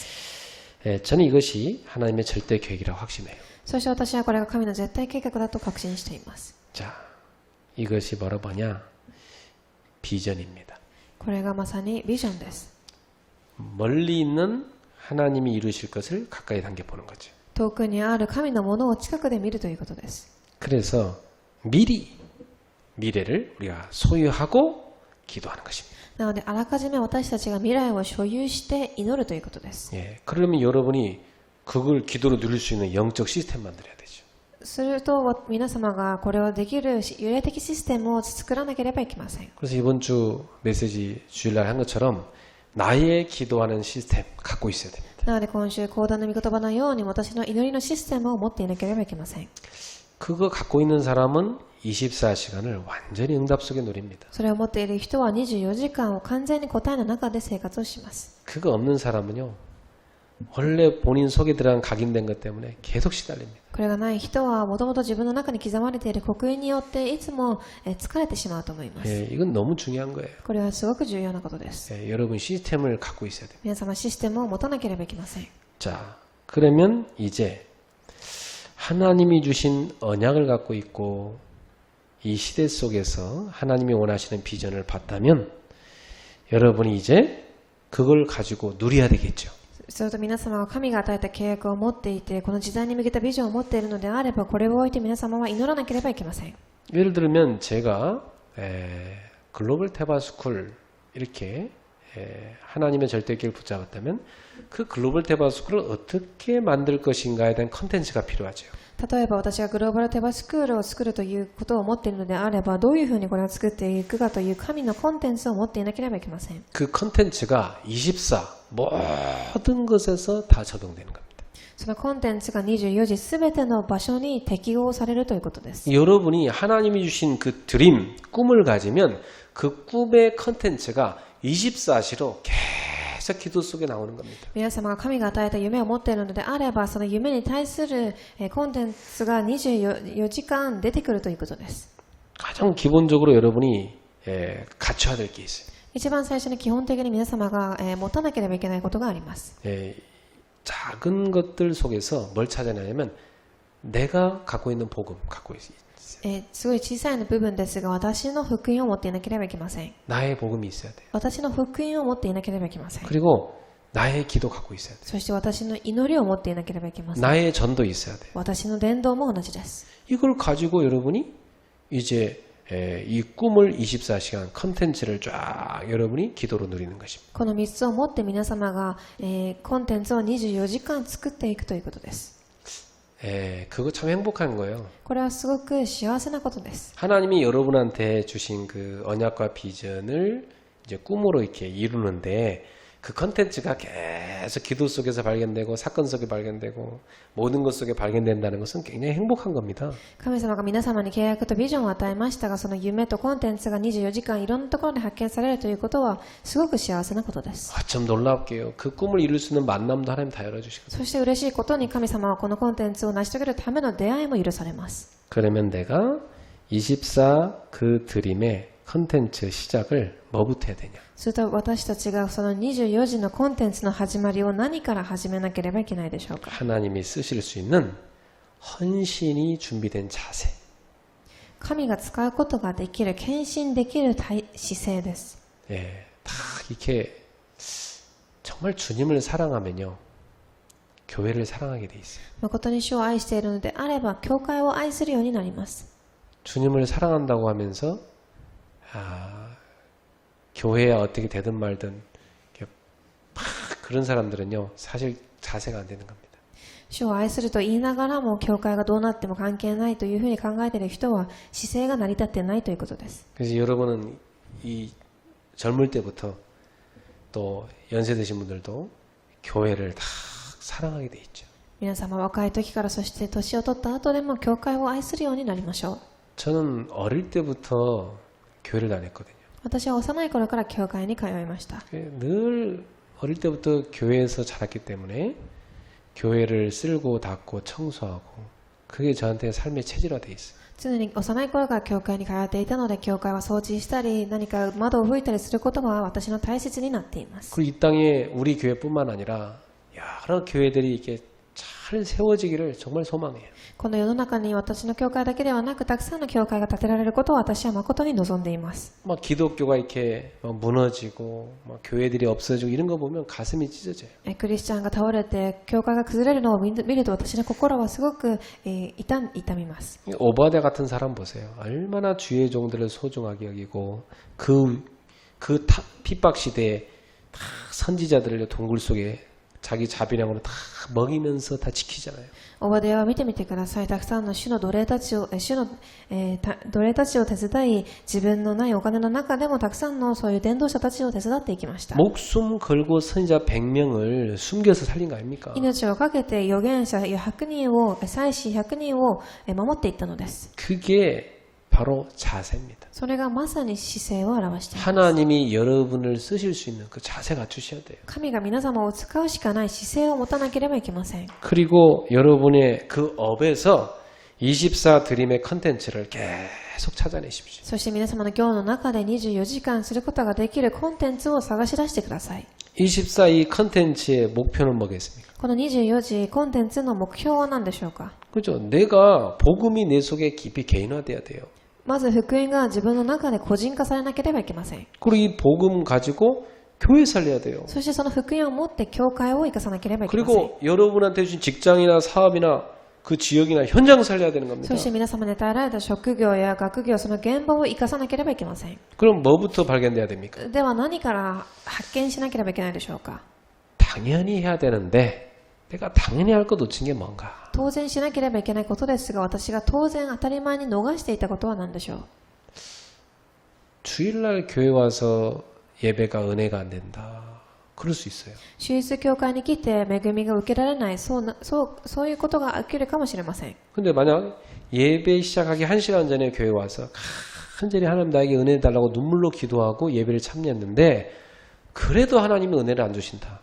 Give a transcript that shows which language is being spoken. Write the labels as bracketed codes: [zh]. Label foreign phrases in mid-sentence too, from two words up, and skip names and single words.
[ko] 예, 저는 이것이 하나님의 절대 계획이라고 확신해요. [ja] そして私はこれが神の絶対計画だと確信しています。 [ko] 자, 이것이 뭐냐? 비전입니다. [ja] これがまさにビジョンです。 [ko] 멀리 있는 하나님이 이루실 것을 가까이 당겨 보는 거죠. [ja] 遠くにある神のものを近くで見るということです。 [ko] 그래서 미리 미래를 우리가 소유하고 기도하는 것입니다. [ja] なのであらかじめ私たちが未来を所有して祈るということです。 [ko] 예, 그러면 여러분이 그걸 기도로 누릴 수 있는 영적 시스템 만들어야 되죠. [ja] すると皆様がこれをできる幽霊的システムを作らなければいけません。 [ko] 그래서 이번 주 메시지 주일날 한 것처럼 나의 기도하는 시스템 갖고 있어야 됩니다. [ja] なので今週講談の御言葉のように私の祈りのシステムを持っていなければいけません。 [ko] 그거 갖고 있는 사람은 24시간을 완전히 응답 속에 누립니다. [ja] それを持っている人は24時間を完全に答えの中で生活をします。 [ko] 그거 없는 사람은요, 원래 본인 속에 들어간 각인된 것 때문에 계속 시달립니다. [ja] これがない人はもともと自分の中に刻まれている刻印によっていつも疲れてしまうと思います。 [ko] 예, 이건 너무 중요한 거예요. [ja] これはすごく重要なことです。 [ko] 예, 여러분 시스템을 갖고 있어야 돼요. [ja] 皆様システムを持たなければいけません。 [ko] 자, 그러면 이제 하나님이 주신 언약을 갖고 있고 이 시대 속에서 하나님이 원하시는 비전을 봤다면 여러분이 이제 그걸 가지고 누려야 되겠죠. [ja] それと皆様が神が与えた契約を持っていて、この時代に向けたビジョンを持っているのであれば、これを置いて皆様は祈らなければいけません。 [ko] 예를 들면 제가 글로벌 테바스쿨 이렇게 하나님의 절대기를 붙잡았다면 그 글로벌 테바스쿨을 어떻게 만들 것인가에 대한 컨텐츠가 필요하죠. [ja] 例えば私がグローバルテバスクールを作るということを持っているのであれば、どういうふうにこれを作っていくかという神のコンテンツを持っていなければいけません。 [ko] 그 컨텐츠가 24 모든 것에서 다 적용되는 겁니다. [ja] そのコンテンツが24時すべての場所に適用されるということです。 [ko] 여러분이 하나님이 주신 그 드림, 꿈을 가지면 그 꿈의 컨텐츠가 24시로 계속 기도 속에 나오는 겁니다. [ja] 皆様が神が与えた夢を持っているのであれば、その夢に対するコンテンツが24時間出てくるということです。 [ko] 가장 기본적으로 여러분이 갖춰야 될 게 있어요. [ja] 一番最初に基本的に皆様が持たなければいけないことがあります。 [ko] 작은 것들 속에서 뭘 찾아내냐면 내가 갖고 있는 복음 갖고 있어요. [ja] すごい小さい部分ですが、私の福音を持っていなければいけません。 [ko] 나의 복음이 있어야 돼요. [ja] 私の福音を持っていなければいけません。 [ko] 그리고 나의 기도 갖고 있어야 돼요. [ja] そして私の祈りを持っていなければいけません。 [ko] 나의 전도 있어야 돼요. [ja] 私の伝道も同じです。 [ko] 이걸 가지고 여러분이 이제 이 꿈을 24시간 컨텐츠를 쫙 여러분이 기도로 누리는 것입니다. [ja] この3つを持って皆様がコンテンツを24時間作っていくということです。 [ko] 그거 참 행복한 거예요. [ja] これはすごく幸せなことです。 [ko] 하나님이 여러분한테 주신 그 언약과 비전을 이제 꿈으로 이렇게 이루는데 그 컨텐츠가 계속 기도 속에서 발견되고 사건 속에 발견되고 모든 것 속에 발견된다는 것은 굉장히 행복한 겁니다. [ja] 神様が皆様に契約とビジョンを与えましたが、その夢とコンテンツが24時間いろんなところで発見されるということはすごく幸せなことです。 [ko] 좀 놀랍게요. 그 꿈을 이룰 수 있는 만남도 하나님 다 열어주시거든요. [ja] そして嬉しいことに神様はこのコンテンツを成し遂げるための出会いも許されます。 [ko] 그러면 내가 24 그 드림의 컨텐츠 시작을 뭐부터 해야 되냐? [ja] すると私たちがその24時のコンテンツの始まりを何から始めなければいけないでしょうか。 [ko] 하나님이 쓰실 수 있는 헌신이 준비된 자세. [ja] 神が使うことができる、献身できる姿勢です。 [ko] 예, 다 이렇게 정말 주님을 사랑하면요, 교회를 사랑하게 돼 있어요. [ja] 誠に主を愛しているのであれば、教会を愛するようになります。 [ko] 주님을 사랑한다고 하면서 교회에 어떻게 되든 말든 이렇게 막 그런 사람들은요 사실 자세가 안 되는 겁니다. [ja] 主を愛すると言いながらも教会がどうなっても関係ないというふうに考えている人は姿勢が成り立っていないということです。 [ko] 그래서 여러분은 이 젊을 때부터 또 연세 드신 분들도 교회를 다 사랑하게 돼 있죠. [ja] 皆様若い時からそして年を取った後でも教会を愛するようになりましょう。 [ko] 저는 어릴 때부터 교회를 다녔거든요. [ja] 私は幼い頃から教会に通いました。 [ko] 늘 어릴 때부터 교회에서 자랐기 때문에 교회를 쓸고 닦고 청소하고 그게 저한테 삶의 체질화돼 있어요. [ja] 常に幼い頃から教会に通っていたので教会は掃除したり何か窓を拭いたりすることが私の大切になっています。 [ko] 그리고 이 땅에 우리 교회뿐만 아니라 여러 교회들이 이렇게 잘 세워지기를 정말 소망해요. [ja] この世の中に私の教会だけではなくたくさんの教会が建てられることを私は誠に望んでいます。 [ko] 막 기독교가 이렇게 막 무너지고 막 교회들이 없어지고 이런 거 보면 가슴이 찢어져요. [ja] クリスチャンが倒れて教会が崩れるのを見ると私の心はすごく痛みます。 [ko] 오바댜 같은 사람 보세요. 얼마나 주의 종들을 소중하게 여기고 그 핍박 시대에 다 선지자들을 동굴 속에 자기 자비량으로 다 먹이면서 다 지키잖아요. [ja] オバデヤを見てみてください。たくさんの主の奴隷たちを手伝い、自分のないお金の中でもたくさんのそういう伝道者たちを手伝っていきました。 [ko] 목숨 걸고 선지자 100명을 숨겨서 살린 거 아닙니까? [ja] 命をかけて預言者100人を、祭司100人を守っていったのです。 [ko] 그게 바로 자세입니다. [ja] それがまさに姿勢を表しています。 [ko] 하나님이 여러분을 쓰실 수 있는 그 자세 갖추셔야 돼요. [ja] 神が皆様を使うしかない姿勢を持たなければいけません。 [ko] 그리고 여러분의 그 업에서 24 드림의 컨텐츠를 계속 찾아내십시오. [ja] そして皆様の今日の中で24時間することができるコンテンツを探し出してください。 [ko] 24 이 컨텐츠의 목표는 뭐겠습니까? [ja] この24時コンテンツの目標は何でしょうか？ [ko] 그죠? 내가 복음이 내 속에 깊이 개인화돼야 돼요. [ja] まず福音が自分の中で個人化されなければいけません。 [ko] 그리고 이 복음 가지고 교회 살려야 돼요. [ja] そしてその福音を持って教会を生かさなければいけません。 [ko] 그리고 여러분한테 주신 직장이나 사업이나 그 지역이나 현장 살려야 되는 겁니다. [ja] そして皆様に与えられた職業や学業、その現場を生かさなければいけません。 [ko] 그럼 뭐부터 발견돼야 됩니까? [ja] では何から発見しなければいけないでしょうか？ [ko] 당연히 해야 되는데 내가 당연히 할 거 놓친 게 뭔가? [ja] 当然しなければいけないことですが、私が当然当たり前に逃していたことは何でしょう？ [ko] 주일날 교회 와서 예배가 은혜가 안 된다. 그럴 수 있어요. [ja] 主日教会に来て恵みが受けられない、そういうことが起きるかもしれません。 [ko] 근데 만약 예배 시작하기 1시간 전에 교회 와서 간절히 하나님 나에게 은혜 달라고 눈물로 기도하고 예배를 참여했는데 그래도 하나님은 은혜를 안 주신다.